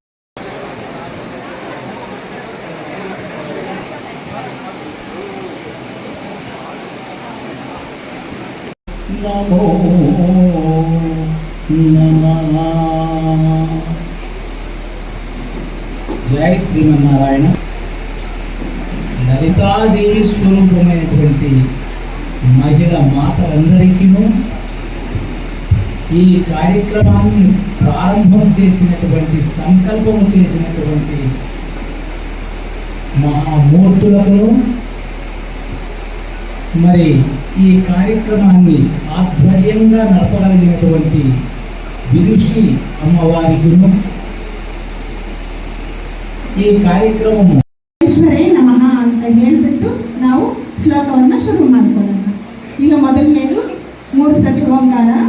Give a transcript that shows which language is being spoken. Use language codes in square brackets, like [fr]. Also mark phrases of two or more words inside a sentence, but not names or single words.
[sa] नमो नमः। जय श्रीमन्नारायण। [te] ललितादेवी स्वरूपమైనటువంటి మహిళ మాతలందరికీ ఈ కార్యక్రమాన్ని ప్రారంభం చేసినటువంటి సంకల్పం చేసినటువంటి మహామూర్తులకు మరి ఈ కార్యక్రమాన్ని ఆధ్వర్యంగా నడపగలిగినటువంటి విదుషి అమ్మవారికి [kn] ಈ ಕಾರ್ಯಕ್ರಮವು [sa] ಈಶ್ವರೇ ನಮಃ [kn] ಅಂತ ಹೇಳ್ಬಿಟ್ಟು ನಾವು ಶ್ಲೋಕವನ್ನು ಶುರು ಮಾಡ್ಕೊಳ್ಳೋಣ. ಈಗ ಮೊದಲನೇದು 3 ಸತಿ ಓಂಕಾರ.